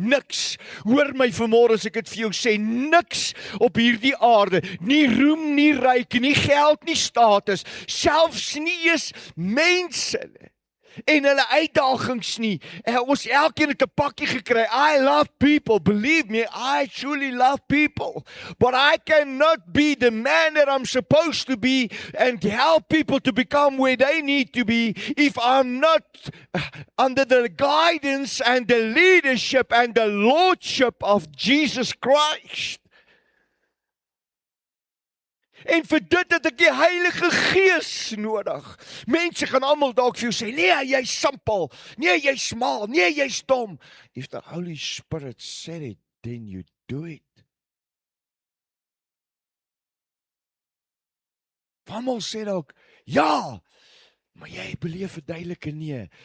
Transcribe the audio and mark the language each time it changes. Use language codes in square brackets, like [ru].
[af] Niks. Hoor my vanmôre as ek dit vir jou sê, niks op hierdie aarde, nie roem, nie ryk, nie geld, nie status, selfs nie eens mense en hulle uitdagings nie. Ons elkeen het 'n pakkie gekry. [en] I love people. Believe me, I truly love people. But I cannot be the man that I'm supposed to be and help people to become where they need to be if I'm not under the guidance and the leadership and the lordship of Jesus Christ. [af] En vir dit het ek die Heilige Gees nodig. Mense gaan almal dalk vir jou sê, nee, jy's simpel, nee, jy's smal, nee, jy's dom. [en] If the Holy Spirit said it, then you do it. [af] Almal sê dalk, ja, maar jy beleef 'n duidelike nee.